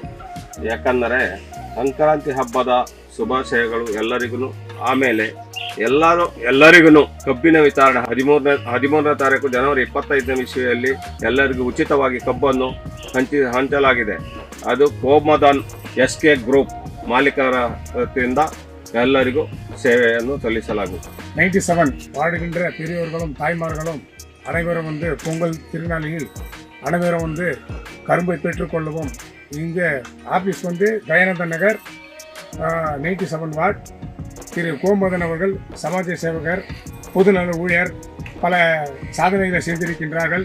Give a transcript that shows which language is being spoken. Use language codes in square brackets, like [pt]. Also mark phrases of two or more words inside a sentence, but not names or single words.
[kn] ಯಾಕಂದರೆ ಸಂಕ್ರಾಂತಿ ಹಬ್ಬದ ಶುಭಾಶಯಗಳು ಎಲ್ಲರಿಗೂ. ಆಮೇಲೆ ಎಲ್ಲರಿಗೂ ಕಬ್ಬಿನ ವಿತರಣೆ 13ನೇ ತಾರೀಕು ಜನವರಿ 25ನೇ ಇಸ್ವಿಯಲ್ಲಿ ಎಲ್ಲರಿಗೂ ಉಚಿತವಾಗಿ ಕಬ್ಬನ್ನು ಹಂಚಲಾಗಿದೆ. ಅದು ಕೋಮದನ್ SK ಗ್ರೂಪ್ ಮಾಲೀಕರ ವತಿಯಿಂದ ಎಲ್ಲರಿಗೂ சேவைಯನ್ನು ಸಲ್ಲಿಸಲಾಗುತ್ತದೆ. [ta] 97 வார்டுகின்ற பெரியவர்களும் தாய்மார்களும் அனைவரும் பொங்கல் திருநாளில் அனைவரும் கரும்பை பெற்றுக்கொள்ளவும். இங்கே ஆபீஸ் தயானந்த நகர் 97 வார்டு. திரு கோமதன் அவர்கள் சமாஜ சேவகர், பொதுநல ஊழியர், பல சாதனைகளை செய்திருக்கின்றார்கள்.